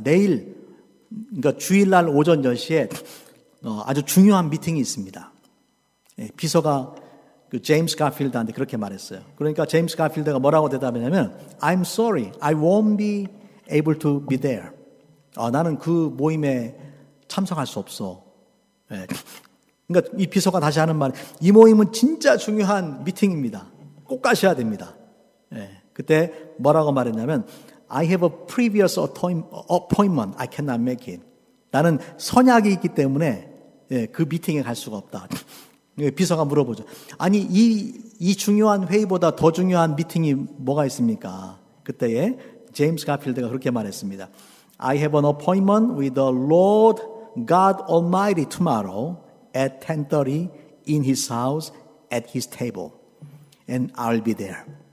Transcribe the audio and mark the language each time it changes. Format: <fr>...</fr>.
<ko>내일, 그러니까 주일날 오전 10시에 아주 중요한 미팅이 있습니다. 예, 비서가 그 제임스 가필드한테 그렇게 말했어요. 그러니까 제임스 가필드가 뭐라고 대답했냐면</ko> <en>I'm sorry, I won't be able to be there.</en> <ko>나는 그 모임에 참석할 수 없어. 예. 그러니까 이 비서가 다시 하는 말, 이 모임은 진짜 중요한 미팅입니다. 꼭 가셔야 됩니다. 예. 그때 뭐라고 말했냐면</ko> <en>I have a previous appointment. I cannot make it.</en> <ko>나는 선약이 있기 때문에 예, 그 미팅에 갈 수가 없다. 비서가 물어보죠. 아니 이 중요한 회의보다 더 중요한 미팅이 뭐가 있습니까? 그때에 제임스 가필드가 그렇게 말했습니다.</ko> <en>I have an appointment with the Lord God Almighty tomorrow at 10:30 in His house at His table, and I'll be there.</en>